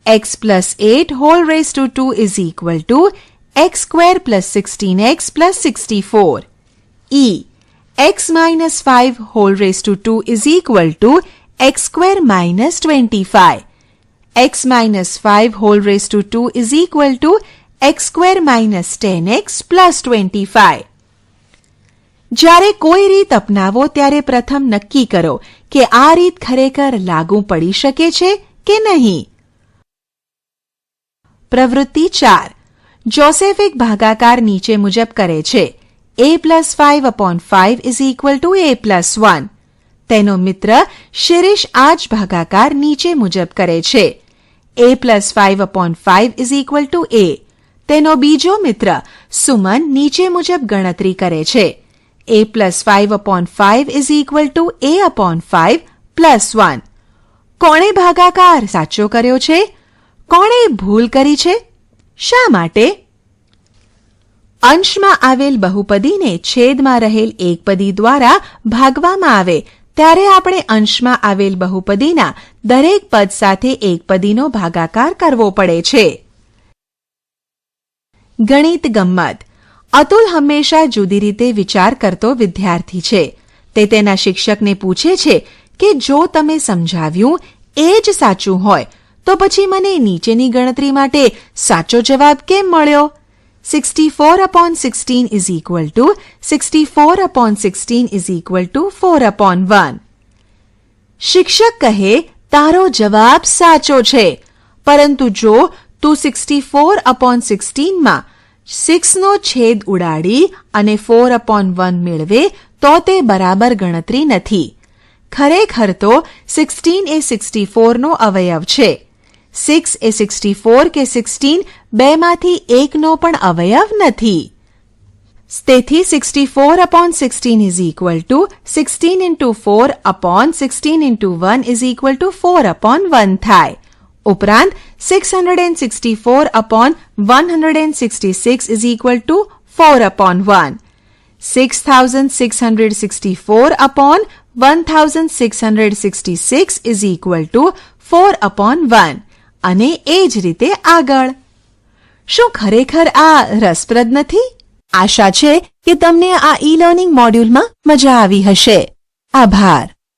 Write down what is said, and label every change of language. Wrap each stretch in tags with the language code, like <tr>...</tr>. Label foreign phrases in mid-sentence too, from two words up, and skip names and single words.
<en>x plus 8 whole raised to 2 is equal to x square plus 16x plus 64. E. x minus 5 whole raised to 2 is equal to x square minus 25. x minus 5 whole raised to 2 is equal to x square minus 10x plus 25.</en> <gu>જ્યારે કોઈ રીત અપનાવો ત્યારે પ્રથમ નક્કી કરો કે આ રીત ખરેખર લાગુ પડી શકે છે કે નહીં. પ્રવૃત્તિ 4. જોસેફ એક ભાગાકાર નીચે મુજબ કરે છે.</gu> <en>a plus 5/5 is equal to a plus 1.</en> <gu>તેનો મિત્ર શિરીષ આ જ ભાગાકાર નીચે મુજબ કરે છે.</gu> <en>a plus 5/5 is equal to a.</en> <gu>તેનો બીજો મિત્ર સુમન નીચે મુજબ ગણતરી કરે છે.</gu> <en>a plus 5/5 is equal to a/5 plus 1.</en> <gu>કોણે ભાગાકાર સાચો કર્યો છે? કોણે ભૂલ કરી છે? શા માટે? અંશમાં આવેલ બહુપદીને છેદમાં રહેલ એકપદી દ્વારા ભાગવામાં આવે ત્યારે આપણે અંશમાં આવેલ બહુપદીના દરેક પદ સાથે એકપદીનો ભાગાકાર કરવો પડે છે. ગણિત ગમ્મત. અતુલ હંમેશા જુદી રીતે વિચાર કરતો વિદ્યાર્થી છે. તે તેના શિક્ષકને પૂછે છે કે જો તમે સમજાવ્યું એ જ સાચું હોય તો પછી મને નીચેની ગણતરી માટે સાચો જવાબ કેમ મળ્યો?</gu> <en>64/16 is equal to 64/16 is equal to 4/1.</en> <gu>શિક્ષક કહે તારો જવાબ સાચો છે, પરંતુ જો તું 64/16 માં 6 નો છેદ ઉડાડી અને 4/1 મેળવે તો તે બરાબર ગણતરી નથી. ખરેખર તો 16 એ 64 નો અવયવ છે. 6 એ 64 કે 16 બેમાંથી એકનો પણ અવયવ નથી.</gu> <en>તેથી 64/16 is equal to 16 into 4/16 into 1 is equal to 4/1 થાય. ઉપરાંત 664/166 is equal to 4/1.</en> <gu>6664/1666</gu> <en>is equal to</en> <gu>4/1 અને એ જ રીતે આગળ. શું ખરેખર આ રસપ્રદ નથી? આશા છે કે તમને આ ઈ લર્નિંગ મોડ્યુલમાં મજા આવી હશે. આભાર.</gu>